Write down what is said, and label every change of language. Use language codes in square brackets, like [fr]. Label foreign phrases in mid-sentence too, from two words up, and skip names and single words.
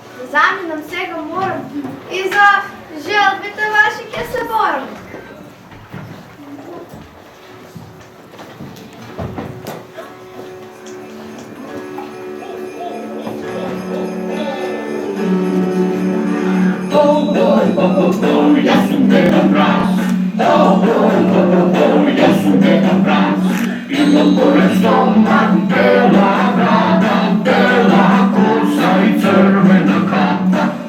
[mk] заминам сега морам и за желбите ваши ќе се борам. [sr] Ja sam Deda Mraz, ja sam Deda Mraz, imam pored stomak bela brada, bela kosa i crvena kapa.